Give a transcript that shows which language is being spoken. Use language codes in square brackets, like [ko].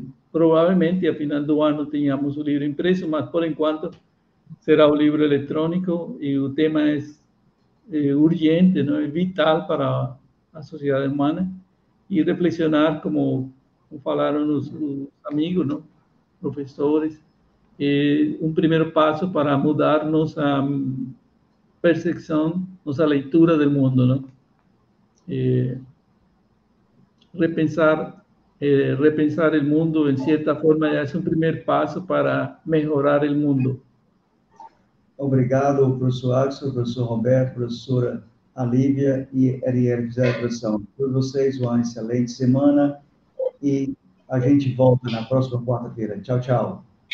[pt] Provavelmente, a final do ano, tenhamos o livro impresso, mas, por enquanto, será o livro eletrônico e o tema é urgente, não é vital para a sociedade humana e reflexionar, como falaram os amigos, não? Professores, um primeiro passo para mudar nossa percepção, nossa leitura do mundo, não? [es] Repensar el mundo en cierta forma ya es un primer paso para mejorar el mundo. [pt] Obrigado, professor Axel, professor Roberto, professora Alívia e Arielle fizeram a tradução. Por vocês, uma excelente semana e A gente volta na próxima quarta-feira. Tchau, tchau.